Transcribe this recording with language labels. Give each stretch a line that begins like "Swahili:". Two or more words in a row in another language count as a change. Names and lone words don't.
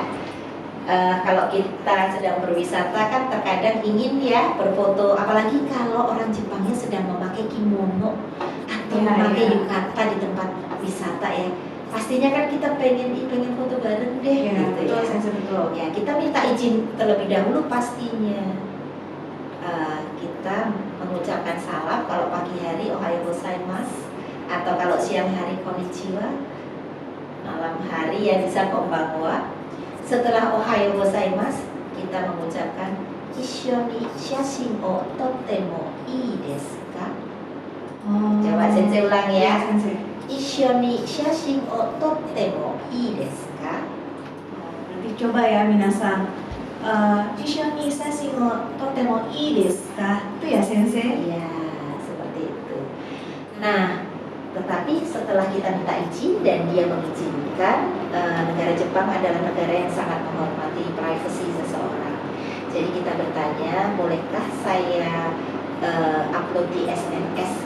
Indonesian: Kalau kita sedang berwisata kan terkadang ingin ya berfoto, apalagi kalau orang Jepangnya sedang memakai kimono atau memakai yukata di tempat wisata ya, pastinya kan kita pengen foto bareng deh Ya, gitu betul, ya. sensei, betul. Ya, kita minta izin terlebih dahulu pastinya. Kita mengucapkan salam kalau pagi hari
Japanese: おはようございます,
Indonesian: atau kalau siang hari konnichiwa, malam hari ya bisa konbanwa. Setelah
Japanese: おはようございます,
Indonesian: kita mengucapkan
Japanese: 一緒に写真を撮ってもいいですか?
Indonesian: Coba sensei ulang ya. Sensei.
Japanese: 一緒に写真を撮ってもいいですか?
Indonesian: Nanti coba ya minasan.
Japanese: 一緒に写真を撮ってもいいですか?
Indonesian: Itu ya sensei? Iya, seperti itu. Nah, tetapi setelah kita minta izin dan dia mengizinkan, negara Jepang adalah negara yang sangat menghormati privasi seseorang. Jadi kita bertanya, bolehkah saya upload di SNS?